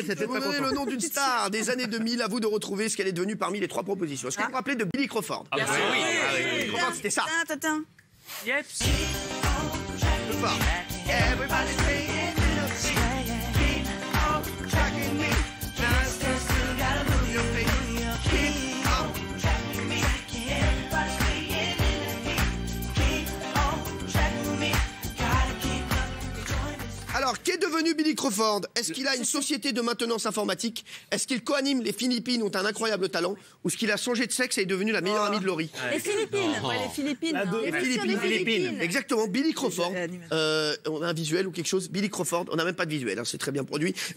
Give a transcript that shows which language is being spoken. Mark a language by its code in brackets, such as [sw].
[fr] Je vais vous donner le nom d'une star des années 2000. À vous de retrouver ce qu'elle est devenue parmi les 3 propositions. Est-ce que vous vous rappelez de Billy Crawford? Ah, oui. Billy Crawford, c'était ça. Tintin. Yep. Le fort. [en] Everybody's saying keep on tracking me. Just you gotta move your feet. Keep on tracking me. Everybody's saying keep on tracking me. Gotta keep up. [fr] Alors, qu'est devenu Billy Crawford? Est-ce qu'il a une société de maintenance informatique? Est-ce qu'il coanime Les Philippines ont un incroyable talent? Ou est-ce qu'il a changé de sexe et est devenu la meilleure amie de Laurie? Les Philippines. Ouais, les Philippines. Les Philippines. Exactement, Billy Crawford. On a un visuel ou quelque chose? Billy Crawford, on n'a même pas de visuel, hein, c'est très bien produit.